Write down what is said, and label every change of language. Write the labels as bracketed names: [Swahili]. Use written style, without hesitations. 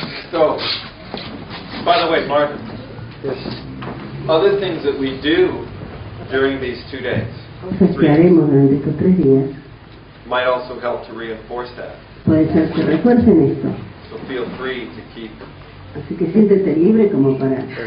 [English] So, by the way, Martin, other things that we do during these 2 days [Spanish] Cosas que haremos durante estos 3 días [English] might also help to reinforce that. [Spanish] puede ser que refuercen esto. [English] So feel free to keep. [Spanish] Así que siéntete libre como para...